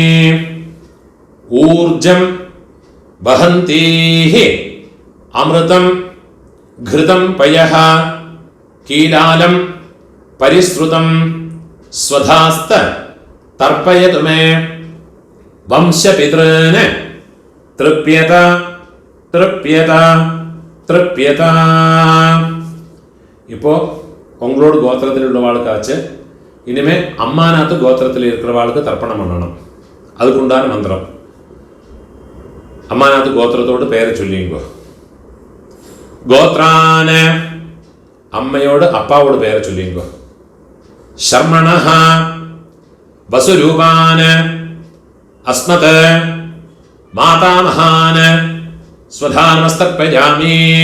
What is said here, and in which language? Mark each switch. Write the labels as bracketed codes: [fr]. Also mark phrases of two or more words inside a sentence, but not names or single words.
[sa] ഊർജം വഹന്തീഃ അമൃതം ഘൃതം പയഃ കീലാലം പരിശ്രുതം സ്വധാസ്ത തർപ്പയതു മേ. വംശപിതॄന് തൃപ്യത തൃപ്യത തൃപ്യത. [ta] இப்போ உங்களோட கோத்திரத்தில் உள்ளவாளுக்காச்சு இனிமே அம்மாநாத்து கோத்திரத்தில் இருக்கிறவாளுக்கு தர்ப்பணம் பண்ணணும். அதுக்குண்டான மந்திரம். அம்மாநாத்து கோத்திரத்தோட பேர் சொல்லியும்போ [sa] ഗോത്രാന്, [ta] அம்மாவோட அப்பாவோட பேர் சொல்லியும்போ [sa] ശർമ്മണഃ വസുരൂപാന് അസ്മത് മാതാമഹാന് സ്വധാ നമസ്തർപ്പയാമി.